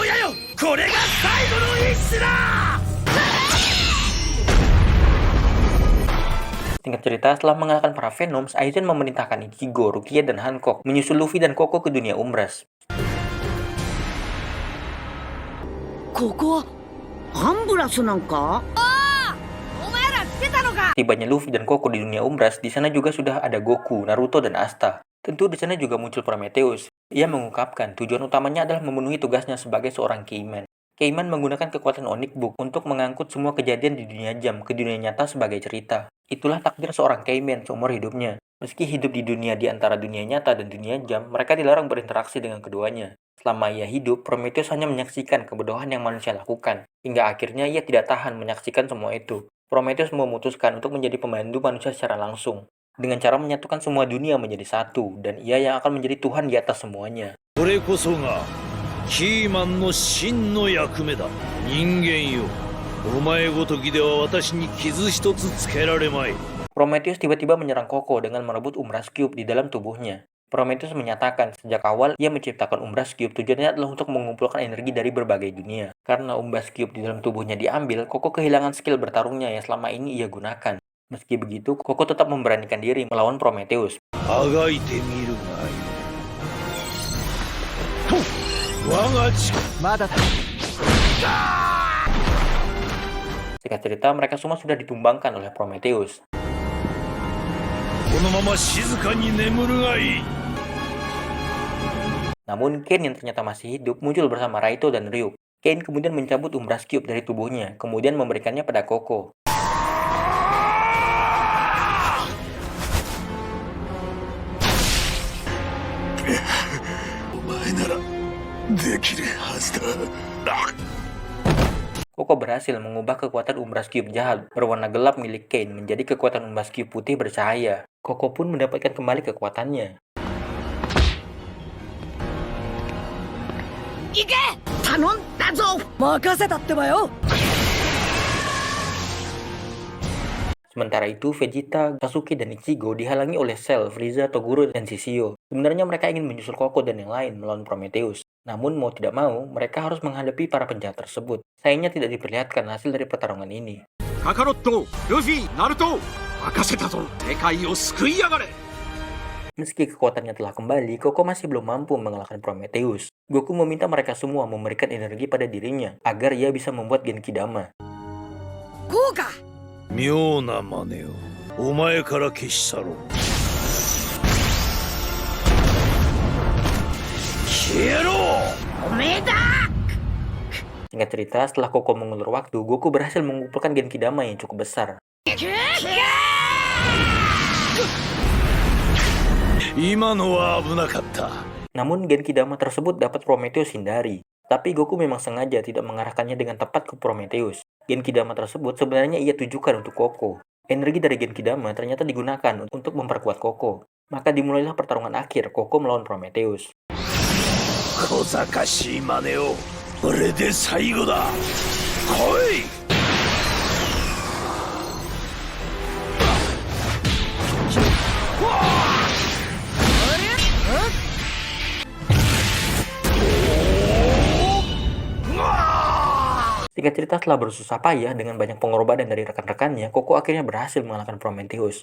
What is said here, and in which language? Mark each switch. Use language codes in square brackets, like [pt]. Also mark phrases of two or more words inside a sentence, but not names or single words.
[ja] これが最後の意志だ。 [id] Singkat cerita, setelah mengalahkan para Venoms, Aizen memerintahkan Ichigo, Rukia, dan Hancock menyusul Luffy dan Koko ke dunia Umbras. [ja] ここはアンブラスなんか？お前ら来てたのか？ [id] Tibanya Luffy dan Koko di dunia Umbras, di sana juga sudah ada Goku, Naruto, dan Asta. Tentu di sana juga muncul Prometheus. Ia mengungkapkan tujuan utamanya adalah memenuhi tugasnya sebagai seorang Keyman. Keyman menggunakan kekuatan Onyx Book untuk mengangkut semua kejadian di dunia jam ke dunia nyata sebagai cerita. Itulah takdir seorang Keyman seumur hidupnya. Meski hidup di dunia di antara dunia nyata dan dunia jam, mereka dilarang berinteraksi dengan keduanya. Selama ia hidup, Prometheus hanya menyaksikan kebodohan yang manusia lakukan. Hingga akhirnya ia tidak tahan menyaksikan semua itu. Prometheus memutuskan untuk menjadi pemandu manusia secara langsung. Dengan cara menyatukan semua dunia menjadi satu, dan ia yang akan menjadi Tuhan di atas semuanya. [ja] これこそがキーマンの真の役目だ。人間よ、お前ごときでは私に傷一つつけられまい。 [id] Prometheus tiba-tiba menyerang Koko dengan merebut Umbras Cube di dalam tubuhnya. Prometheus menyatakan sejak awal ia menciptakan Umbras Cube tujuannya adalah untuk mengumpulkan energi dari berbagai dunia. Karena Umbras Cube di dalam tubuhnya diambil, Koko kehilangan skill bertarungnya yang selama ini ia gunakan. Meski begitu, Koko tetap memberanikan diri melawan Prometheus. [ja] あがいてみるがいい。我が力。まだだ。 [id] Singkat cerita, mereka semua sudah ditumbangkan oleh Prometheus. [ja] このまま静かに眠るがいい。 [id] Namun, Ken yang ternyata masih hidup muncul bersama Raito dan Ryuk. Ken kemudian mencabut Umbras Cube dari tubuhnya, kemudian memberikannya pada Koko. [ja] お前ならできるはずだ。 [id] Koko berhasil mengubah kekuatan Umbras Cube jahat berwarna gelap milik Kane menjadi kekuatan Umbras Cube putih bercahaya. Koko pun mendapatkan kembali kekuatannya. [ja] 行け！頼んだぞ！任せたってばよ！ [id] Sementara itu, Vegeta, Sasuke, dan Ichigo dihalangi oleh Cell, Frieza, Toguro, dan Shishio. Sebenarnya mereka ingin menyusul Koko dan yang lain melawan Prometheus. Namun mau tidak mau, mereka harus menghadapi para penjahat tersebut. Sayangnya tidak diperlihatkan hasil dari pertarungan ini. [ja] カカロット、ルフィ、ナルト、任せたぞ。世界を救いやがれ。 [id] Meski kekuatannya telah kembali, Koko masih belum mampu mengalahkan Prometheus. Goku meminta mereka semua memberikan energi pada dirinya agar ia bisa membuat Genki Dama. [ja] こうか！妙な真似をお前から消し去ろう。消えろ！おめえだ！ [id] Singkat cerita, setelah Koko mengulur waktu, Goku berhasil mengumpulkan Genki Dama yang cukup besar. [ja] 今のは危なかった。 [id] Namun Genki Dama tersebut dapat Prometheus hindari. Tapi Goku memang sengaja tidak mengarahkannya dengan tepat ke Prometheus. Genki Dama tersebut sebenarnya ia tujukan untuk Koko. Energi dari Genki Dama ternyata digunakan untuk memperkuat Koko. Maka dimulailah pertarungan akhir Koko melawan Prometheus. [ja] 小賢しい真似をこれで最後だ。来い！ [id] Singkat cerita, setelah bersusah payah dengan banyak pengorbanan dari rekan-rekannya, Koko akhirnya berhasil mengalahkan Prometheus.